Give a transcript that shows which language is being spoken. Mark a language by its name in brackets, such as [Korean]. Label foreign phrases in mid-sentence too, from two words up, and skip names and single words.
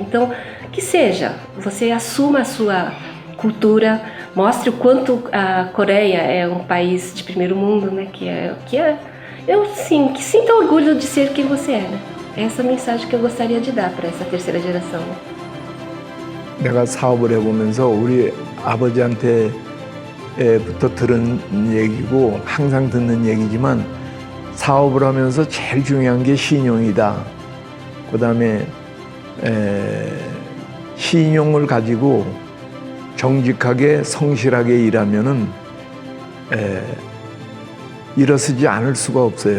[Portuguese] Então, que seja, você assuma a sua cultura, mostre o quanto a Coreia é um país de primeiro mundo, né? Que sinta orgulho de ser quem você é, né? Essa é a mensagem que eu gostaria de dar para essa terceira geração. Né? [Korean] 내가 사업을 해보면서 우리 아버지한테부터 들은 얘기고 항상 듣는 얘기지만 사업을 하면서 제일 중요한 게 신용이다. 그 다음에 신용을 가지고 정직하게 성실하게 일하면은 일어서지 않을 수가 없어요.